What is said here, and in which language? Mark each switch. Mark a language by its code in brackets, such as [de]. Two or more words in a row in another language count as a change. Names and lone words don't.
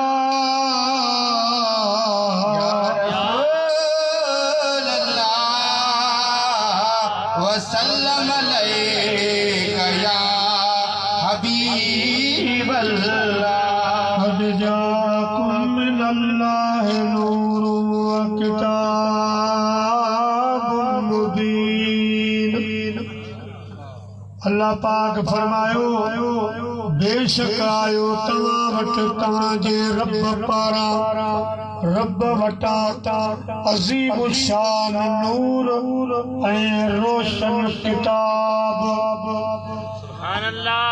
[ar] رسول الله وسلم عليك يا حبيب الله. قد جاءكم من الله نور وكتاب مبين। [sd] अल्लाह पाक फरमायो बेशक आयो तव्हां वटि तव्हां जे रब पारां रब वटां अज़ीम शान नूर ऐं रोशन किताब। [ar] سبحان الله